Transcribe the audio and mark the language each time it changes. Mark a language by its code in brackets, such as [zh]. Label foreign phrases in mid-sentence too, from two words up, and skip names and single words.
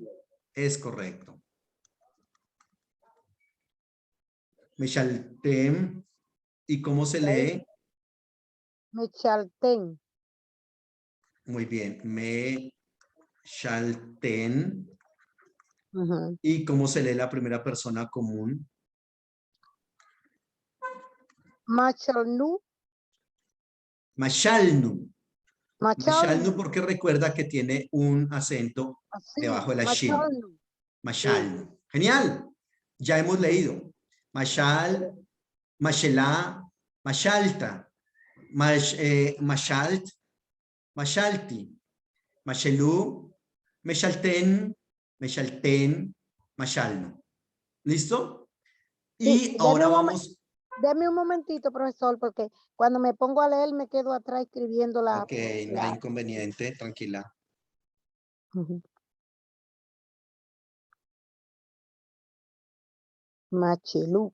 [es] Es correcto. Meshaltem. ¿Y cómo se lee? me chaltén. Muy bien. Me shalten. Ujú. ¿Y cómo se lee la primera persona común? Machalnu. [he] משלנו. משלנו [es] Machalnu. porque recuerda que tiene un acento Así. debajo de la shin. Machalnu. Sí. Mashalnu. Genial. Ya hemos leído. [he] משל, משלה, משלת, משלת, משלתי, משלו, משלתן, משלתן, משלנו. [es] ¿Listo? Sí, Y ahora vamos. deme un momentito, profesor, porque cuando me pongo a leer me quedo atrás escribiendo Ok, no hay la... inconveniente, tranquila. Ujú. Machelú.